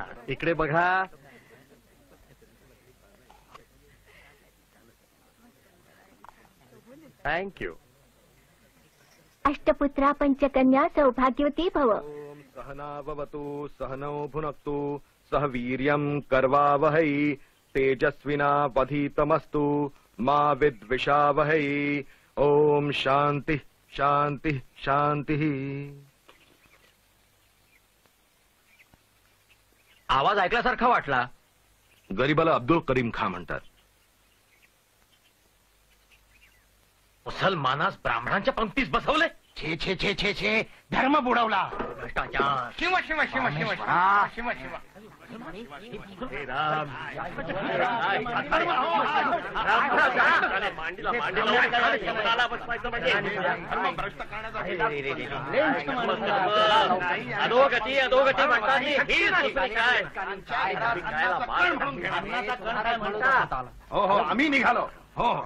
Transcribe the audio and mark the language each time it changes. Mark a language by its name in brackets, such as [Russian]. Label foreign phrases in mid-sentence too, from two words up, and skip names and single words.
[Marathi] इकडे बघा. थँक्यू. [Sanskrit] अष्टपुत्रा पंचकन्या सौभाग्यवती भव. ओम सहनावतु सहनौ भुनक्तु सह वीर्यं कर्वावहै तेजस्विनावधीतमस्तु मा विद्विषावहै. ओम शांति शांति शांति. [Marathi] आवाज ऐकल्यासारखा वाटला. गरीबाला अब्दुल करीम खान म्हणतात. मुसलमानास ब्राह्मणांच्या पंक्तीस बसवले. छे छे छे छे छे. धर्म बुडवला. भ्रष्टाचार. शिव शिव शिव शिव शिव शिव. अधोगती अधोगती म्हणतात. हो हो आम्ही निघालो. हो हो.